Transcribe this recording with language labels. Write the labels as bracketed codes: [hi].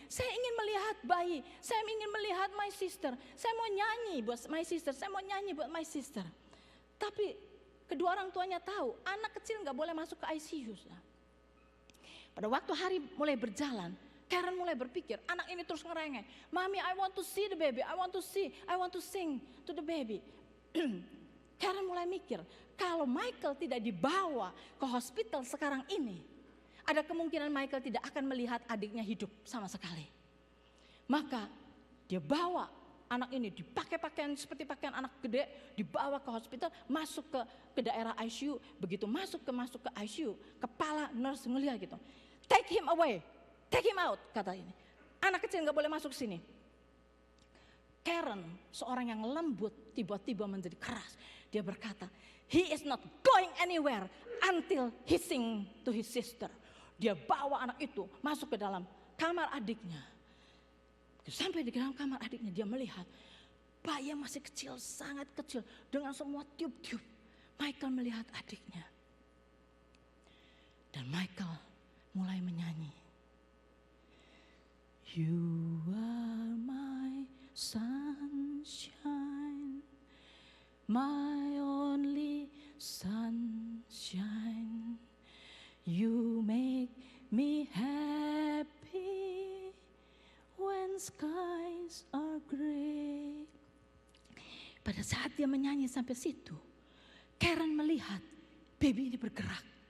[id] Saya ingin melihat bayi. Saya ingin melihat [en] my sister. [id] Saya mau nyanyi buat my sister. Saya mau nyanyi buat [en] my sister. [id] Tapi kedua orang tuanya tahu anak kecil gak boleh masuk ke ICU. Pada waktu hari mulai berjalan, Karen mulai berpikir, anak ini terus ngerengek. [en] Mami, I want to see the baby. I want to sing to the baby. [id] Karen mulai mikir, kalau Michael tidak dibawa ke hospital sekarang ini, ada kemungkinan Michael tidak akan melihat adiknya hidup sama sekali. Maka dia bawa anak ini, dipakai pakaian seperti pakaian anak gede, dibawa ke hospital, masuk ke daerah ICU. Begitu masuk ke ICU, kepala nurse ngeliat gitu, [en] take him away, take him out, [id] kata ini. Anak kecil gak boleh masuk sini. Karen, seorang yang lembut, tiba-tiba menjadi keras. Dia berkata, [en] he is not going anywhere until he sing to his sister. [id] Dia bawa anak itu masuk ke dalam kamar adiknya. Sampai di dalam kamar adiknya dia melihat bayi yang masih kecil, sangat kecil, dengan semua tiup-tiup. Michael melihat adiknya. Dan Michael mulai menyanyi. [en] You are my sunshine, my only sunshine. You make me happy when skies are gray. [id] Pada saat dia menyanyi sampai situ, Karen melihat baby ini bergerak.